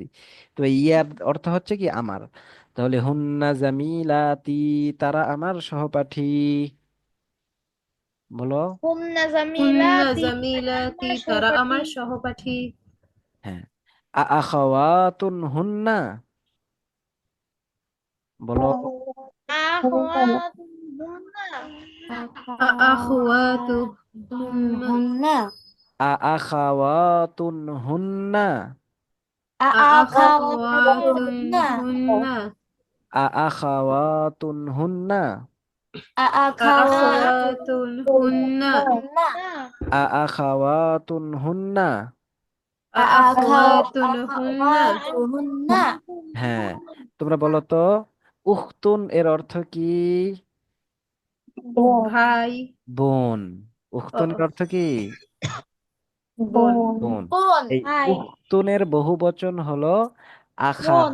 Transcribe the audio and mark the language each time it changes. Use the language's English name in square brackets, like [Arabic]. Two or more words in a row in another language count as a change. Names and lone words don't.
[Bangla] তো এই ইয়ার অর্থ হচ্ছে কি আমার। তাহলে [Arabic] هنّ جميلات, [Bangla] তারা আমার সহপাঠী। বলো। [Arabic] হুমনা হুন্না জামিলাতি, জামিলাতি, [Bangla] আমার তারা সহপাঠী। আমার সহপাঠী। হ্যাঁ। [Arabic] أخواتٌ هنّ, [Bangla] বলো। [Arabic] أخواتٌ هُمْنا, আখওয়াতুহুন্না, হুমনা, أخواتٌ هنّ, আখাওয়াতুন আখাওয়াতুহুন্না, أخواتٌ هنّ, আখাওয়াতুহুন্না, أخواتٌ هنّ. আখাওয়াতুহুন্না। আখাওয়াতুহুন্না, [Bangla] হ্যাঁ, তোমরা বলো তো, উখতুন এর অর্থ কি? ভাই। বোন। ও, উখতুন এর অর্থ কি? বোন। বোন। বোন, এই ভাই, উখতুনের বহুবচন হলো বোন,